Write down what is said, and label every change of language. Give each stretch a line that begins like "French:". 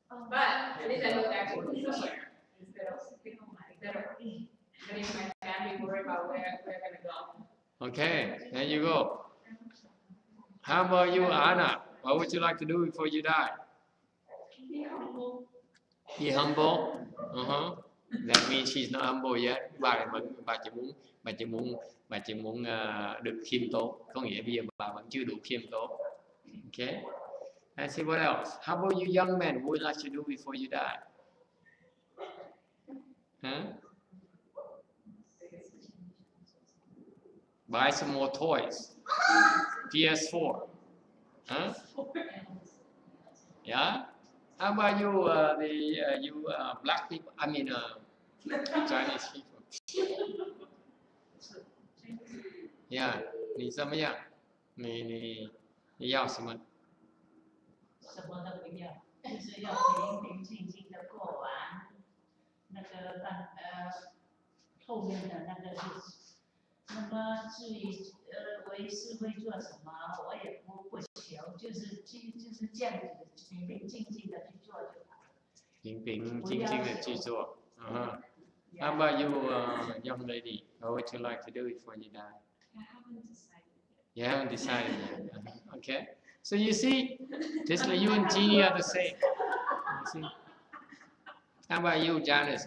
English: But at least I know that actually somewhere instead of getting my family worried about where we're gonna go. Okay, there you go. How about you, Anna? What would you like to do before you die? Be humble. That means she's not humble yet.
Vietnamese: Bà chỉ muốn được khiêm tốn. Có nghĩa bây giờ bà vẫn chưa đủ khiêm tốn.
English: Okay. Let's see what else. How about you young men? What would you like to do before you die? Huh? Buy some more toys. PS4. Huh? Yeah. How about you, black people? I mean, Chinese people.
Chinese: Yeah. 你怎么样？你要什么？什么都不要，就是要平平静静的过完那个后面的那个日子。那么至于为师会做什么，我也不求，就是这样子平平静静的去做就好了。平平静静的去做。
English: How about you, young lady? What would you like to do before you die? I haven't decided yet. You haven't decided yet. Okay. So you see, just like you and Jeannie are the same. You see? How about you, Janice?